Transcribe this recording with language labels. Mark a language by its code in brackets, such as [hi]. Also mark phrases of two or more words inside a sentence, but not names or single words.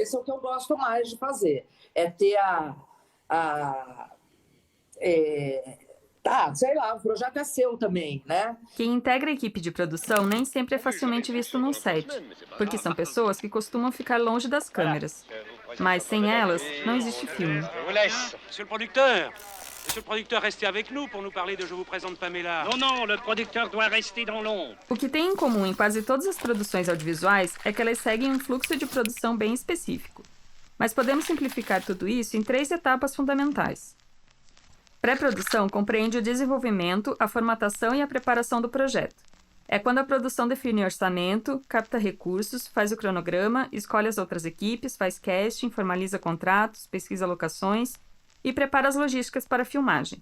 [pt] Esse é o que eu gosto mais de fazer, é ter sei lá, o projeto é seu também, né? Quem integra a equipe de produção nem sempre é facilmente visto num set, porque são pessoas que costumam ficar longe das câmeras. Mas sem elas, não existe filme. [fr] Monsieur le producteur, restez avec nous pour nous parler de Je vous présente Pamela. Non, le producteur doit rester dans l'ombre. [pt] O que tem em comum em quase todas as produções audiovisuais é que elas seguem um fluxo de produção bem específico. Mas podemos simplificar tudo isso em 3 etapas fundamentais. Pré-produção compreende o desenvolvimento, a formatação e a preparação do projeto. É quando a produção define orçamento, capta recursos, faz o cronograma, escolhe as outras equipes, faz casting, formaliza contratos, pesquisa locações e prepara as logísticas para a filmagem.